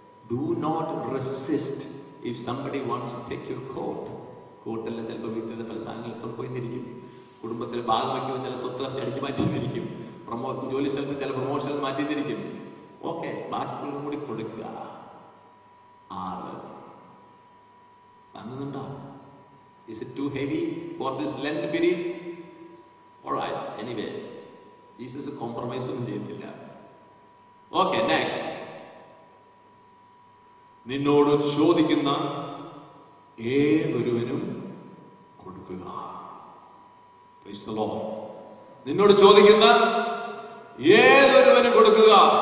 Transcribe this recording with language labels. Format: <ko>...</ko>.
<en>Do not resist if somebody wants to take your coat.</en> <ml>കോട്ടെല്ലാം ചിലപ്പോൾ വീട്ടിലെ പല സാധനങ്ങൾ എടുത്തോണ്ട് പോയിരിക്കും. കുടുംബത്തിൽ ഭാഗം വയ്ക്കുമ്പോൾ ചില സ്വത്ത് കുറച്ച് അടിച്ചു മാറ്റിയിരിക്കും. ജോലി സ്ഥലത്ത് ചില പ്രൊമോഷൻ മാറ്റിയിരിക്കും. ഓക്കെ, ബാക്കിയുള്ളതും കൂടി കൊടുക്കുക. 6, താങ്ങുന്നുണ്ടോ?</ml> <en>Is it too heavy for this Lent period? Alright, anyway, Jesus compromise</en> <ml>ഒന്നും ചെയ്തില്ല. Okay, next. നിന്നോട് ചോദിക്കുന്ന ഏതൊരുവനും കൊടുക്കുക.</ml> <en>Praise the Lord.</en> <ml>നിന്നോട് ചോദിക്കുന്ന ഏതൊരുവനും കൊടുക്കുക.</ml>